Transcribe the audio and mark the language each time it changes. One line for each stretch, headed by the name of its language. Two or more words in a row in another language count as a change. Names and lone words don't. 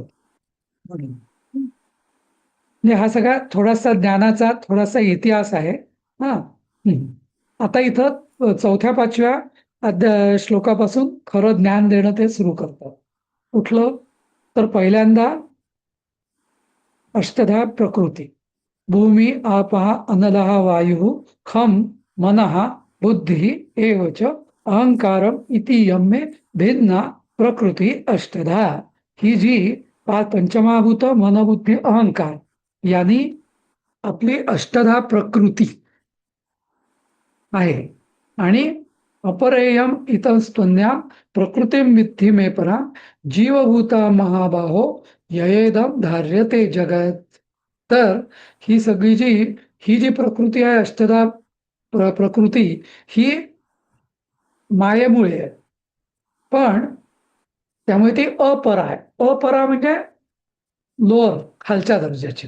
Marathi: म्हणून म्हणजे हा सगळा थोडासा ज्ञानाचा थोडासा इतिहास आहे. हा. आता इथं 4-5व्या श्लोकापासून खरं ज्ञान देणं ते सुरू करतात. कुठलं? तर पहिल्यांदा अष्टधा प्रकृती.
Sanskrit: भूमी आपः अनलः वायुः खं मनः बुद्धिः एव च अहंकारम इति यम्मे भिन्ना प्रकृती अष्टधा.
Marathi: ही जी पंचमाभूत मनबुद्धी अहंकार यांनी आपली अष्टधा प्रकृती आहे.
Sanskrit: आणि अपरेयम इतस्तुन्याम प्रकृतीम विद्धि मे परा जीवभूता महाबाहो ययेदम धार्यते जगत.
Marathi: तर ही सगळी ही जी प्रकृती आहे अष्टधा प्रकृती ही मायेमुळे आहे. पण त्यामुळे ती अपरा आहे. अपरा म्हणजे लोअर, खालच्या दर्जाची.